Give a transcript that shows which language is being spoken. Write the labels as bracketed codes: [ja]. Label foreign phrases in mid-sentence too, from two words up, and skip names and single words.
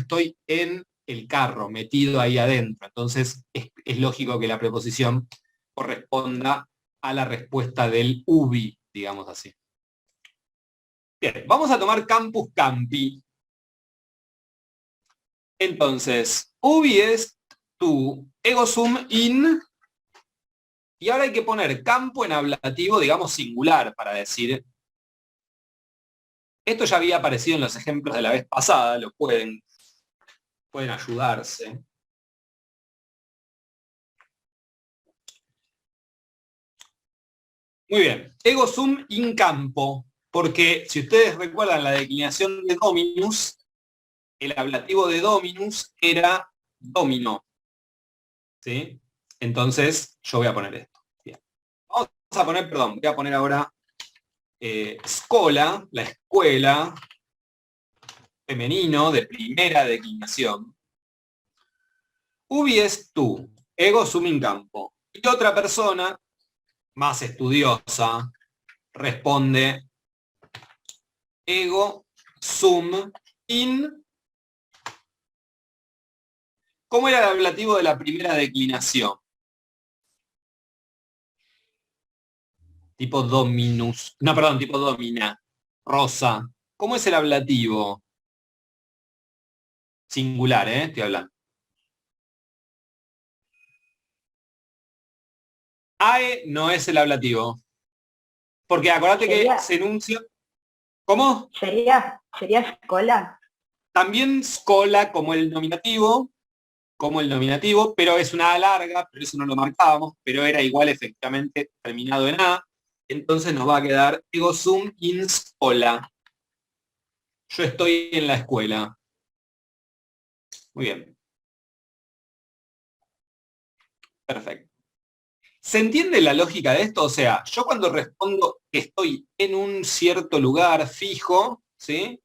[es] Estoy en el carro, metido ahí adentro. Entonces es lógico que la preposición corresponda a la respuesta del ubi, digamos así. [la] Bien, vamos a tomar campus campi. [es] Entonces, [la] ubi es tu, ego sum in, [es] y ahora hay que poner campo en ablativo, digamos singular, para decir. Esto ya había aparecido en los ejemplos de la vez pasada, lo pueden ayudarse. Muy bien, [la] ego sum in campo, [es] porque si ustedes recuerdan la declinación de dominus, el ablativo de dominus era domino, ¿sí? Entonces, yo voy a poner esto. Bien. Vamos a poner, perdón, voy a poner ahora scola, la escuela, femenino, de primera declinación. [la] Ubi es tú, ego sum in campo. [es] Y otra persona, más estudiosa, responde [la] ego sum in. [es] ¿Cómo era el ablativo de la primera declinación? Tipo dominus. No, perdón, tipo domina. Rosa. ¿Cómo es el ablativo? Singular, estoy hablando. AE no es el ablativo. Porque acordate que se enuncia. ¿Cómo? ¿Sería escola? También scola como el nominativo, pero es una A larga, pero eso no lo marcábamos, pero era igual efectivamente terminado en A. Entonces nos va a quedar [la] ego sum in scola. [es] Yo estoy en la escuela. Muy bien. Perfecto. ¿Se entiende la lógica de esto? O sea, yo cuando respondo que estoy en un cierto lugar fijo, ¿sí?